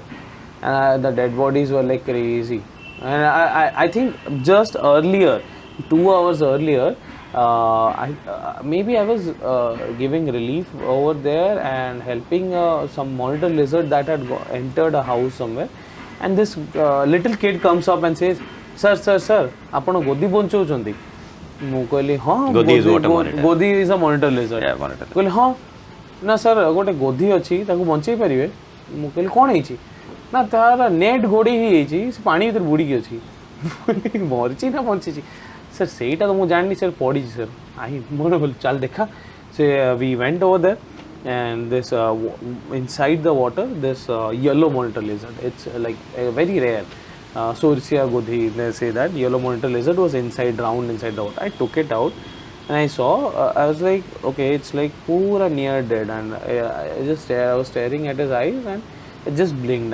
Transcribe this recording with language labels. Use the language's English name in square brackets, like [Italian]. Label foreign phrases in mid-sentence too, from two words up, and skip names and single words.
[English] And the dead bodies were like crazy. And I think just earlier, 2 hours earlier, maybe I was giving relief over there and helping some monitor lizard that had entered a house somewhere. And this little kid comes up and says, "Sir, sir, sir, [Odia] ଆପଣ ଗୋଦି ବଞ୍ଚଉଛନ୍ତି?" ମୁଁ କହିଲି ହଁ, [English] Godi is what a monitor. godi is a monitor lizard. Yeah, monitor. [Odia] କହିଲି ହଁ, ନା ସାର୍ ଗୋଟେ ଗୋଧି ଅଛି, ତାକୁ ବଞ୍ଚେଇ ପାରିବେ? ମୁଁ କହିଲି କ'ଣ ହେଇଛି? ନା ତାର ନେଟ୍ ଘୋଡ଼େଇ ହେଇଯାଇଛି, ସେ ପାଣି ଭିତରେ ବୁଡ଼ିକି ଅଛି। ମରିଛି ନା ବଞ୍ଚିଛି? ସାର୍ ସେଇଟା ତ ମୁଁ ଜାଣିନି ସାର୍, ପଡ଼ିଛି ସାର୍। ମୋର ଚାଲ ଦେଖା। [English] ସେ we went over there, and this inside the water, this yellow monitor lizard, it's like very rare. Sorcia godhi, they say that yellow monitor lizard was drowned inside the water. I took it out and I saw, I was like, okay, it's like pura near dead, and I was staring at his eyes, and it just blinked.